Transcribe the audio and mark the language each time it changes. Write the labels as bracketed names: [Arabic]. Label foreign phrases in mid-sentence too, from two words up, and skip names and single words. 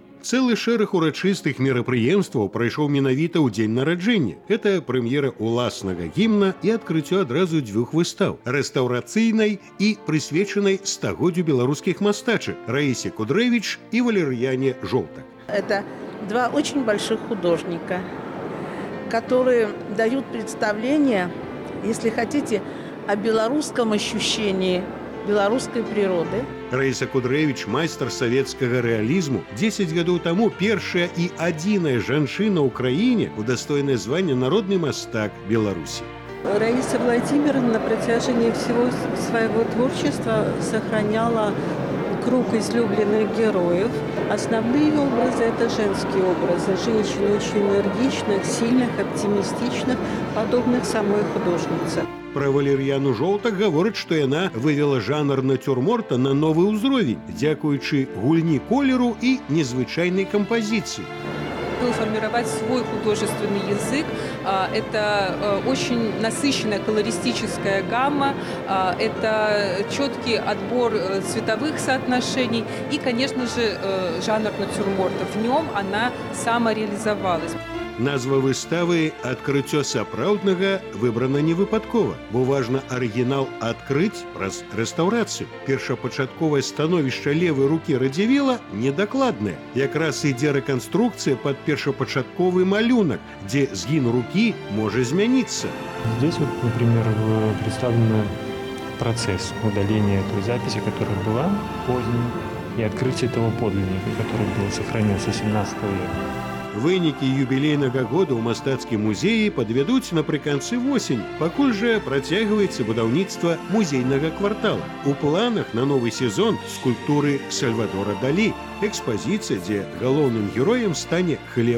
[Belarusian] Цэлы шэраг урачыстых мерапрыемстваў прайшоў менавіта ў дзень нараджэння. Гэта прэм'ера ўласнага гімна і адкрыццё адразу 2 выстаў – рэстаўрацыйнай і прысвечанай стагоддзю беларускіх мастачак Раісе Кудрэвіч і Валерьяне Жолтак. [Russian] Это 2 очень больших художника, которые дают представление, если хотите, о беларускам ощущении беларускай природы. [Belarusian] Раіса Кудрэвіч – майстар савецкага рэалізму. 10 гадоў таму першая і адзіная жанчына ў краіне удостоенная звання народны мастак Беларусі. [Russian] Раиса Владимировна на протяжении всего своего творчества сохраняла круг излюбленных героев. Основные образы – это женские образы. Женщины очень энергичных, сильных, оптимистичных, подобных самой художнице. [Belarusian] Пра Валерьяну Жолтак гаворыць, што яна вывела жанр натюрморта на новы ўзровень, дзякуючы гульні колеру і незвычайнай кампазіцыі. [Russian] Формировать свой художественный язык. Это очень насыщенная колористическая гамма, это четкий отбор цветовых соотношений и, конечно же, жанр натюрморта. В нем она самореализовалась. [Belarusian] Назва выставы «Адкрыццё сапраўднага» выбрана не выпадкова, бо важна арыгінал адкрыць праз рэстаўрацыю. Першапачатковае становішча левай рукі Радзівіла недакладнае. Якраз ідзе рэканструкцыя пад першапачатковы малюнак, дзе згін рукі можа змяніцца. [Russian] Здесь вот, например, представлен процесс удаления той записи, которая была поздней, и открытие того подлинника, который был сохранился 17 века. [Belarusian] Вынікі юбілейнага года ў мастацкім музеі падвядуць напрыканцы восень, пакуль жа працягваецца будаўніцтва музейнага квартала. У планах на новы сезон скульптуры Сальвадора Далі, экспазіцыя, дзе галоўным героем стане хлеб.